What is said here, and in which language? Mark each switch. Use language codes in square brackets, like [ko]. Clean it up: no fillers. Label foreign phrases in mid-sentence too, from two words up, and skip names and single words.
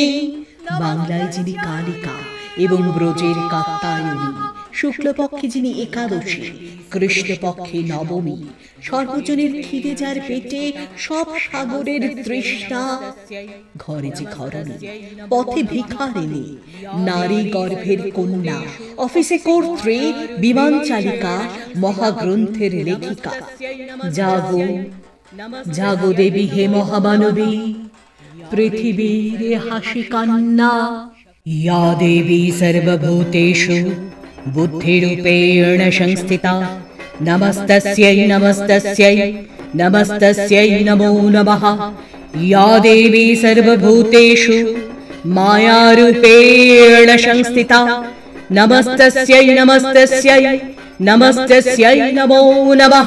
[bn] বাংলায় যিনি কালিকা এবং ব্রজের কাত্যায়নী, শুক্লপক্ষে যিনি একাদশী, কৃষ্ণপক্ষে নবমী, সর্বজনের খিদে যার পেটে, সব সাগরের তৃষ্ণা, ঘরে যে ঘরণী, পথে ভিখারিণী, নারী গর্ভের কন্যা, অফিসে কর্ত্রী, বিমান চালিকা, মহাগ্রন্থের লেখিকা। জাগো জাগো দেবী হে মহামানবী, পৃথিবীর হাসি কান্না। [sa] या देवी सर्वभूतेषु बुद्धिरूपेण संस्थिता, नमस्तस्यै नमस्तस्यै नमस्तस्यै नमो नमः। या देवी सर्वभूतेषु मायारूपेण संस्थिता, नमस्तस्यै नमस्तस्यै नमस्तस्यै नमो नमः।